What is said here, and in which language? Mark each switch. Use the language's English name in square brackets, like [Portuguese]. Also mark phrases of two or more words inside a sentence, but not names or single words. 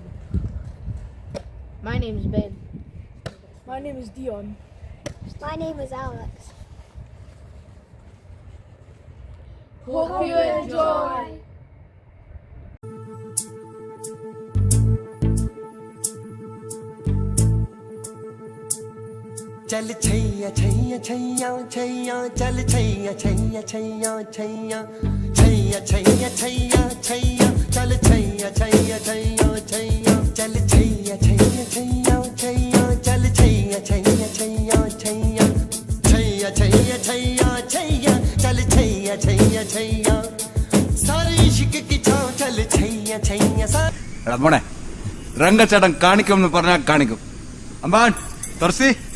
[English] My name's Ben. My name is Dion. My name is Alex. Hope you enjoy. [Hindi] चल छैया छैया छैया छैया चल छैया छैया छैया छैया छैया छैया छैया छैया चल छैया छैया छैया छैया चल छैया छैया छैया छैया चल छैया छैया छैया छैया छैया छैया छैया छैया चल छैया छैया छैया सारे इश्क की छाव चल छैया छैया [Malayalam] മോനെ രംഗച്ചേട്ടൻ കാണിക്കുമെന്ന് പറഞ്ഞാൽ കാണിക്കും. അമ്പാൻ തുറസി